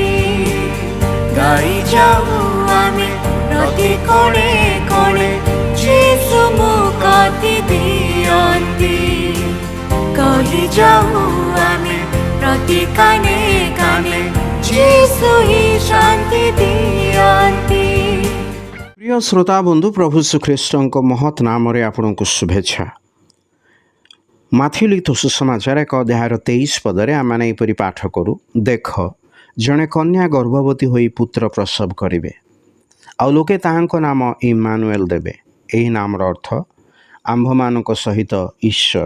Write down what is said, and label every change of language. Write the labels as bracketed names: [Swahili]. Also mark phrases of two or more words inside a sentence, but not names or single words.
[Odia] ଗାଇ ଯାଉ ଆମେ ପ୍ରତି କୋଣେ କୋଣେ ଯୀଶୁ ମୁକ୍ତି ଦିଅନ୍ତି। କହି ଯାଉ ଆମେ ପ୍ରତି କାନେ କାନେ ଯୀଶୁ ହିଁ ଶାନ୍ତି ଦିଅନ୍ତି। ପ୍ରିୟ ଶ୍ରୋତା ବନ୍ଧୁ, ପ୍ରଭୁ ଶ୍ରୀଖ୍ରୀଷ୍ଟଙ୍କ ମହତ୍ ନାମରେ ଆପଣଙ୍କୁ ଶୁଭେଚ୍ଛା। ମାଥ୍ୟୁ ଲିଖିତ ସୁସମାଚାର 1 ଅଧ୍ୟାୟର 23 ପଦରେ ଆମମାନେ ଏହିପରି ପାଠ କରୁ, ଦେଖ ଜଣେ କନ୍ୟା ଗର୍ଭବତୀ ହୋଇ ପୁତ୍ର ପ୍ରସବ କରିବେ, ଆଉ ଲୋକେ ତାହାଙ୍କ ନାମ ଇମାନୁଏଲ ଦେବେ। ଏହି ନାମର ଅର୍ଥ ଆମ୍ଭମାନଙ୍କ ସହିତ ଈଶ୍ୱର।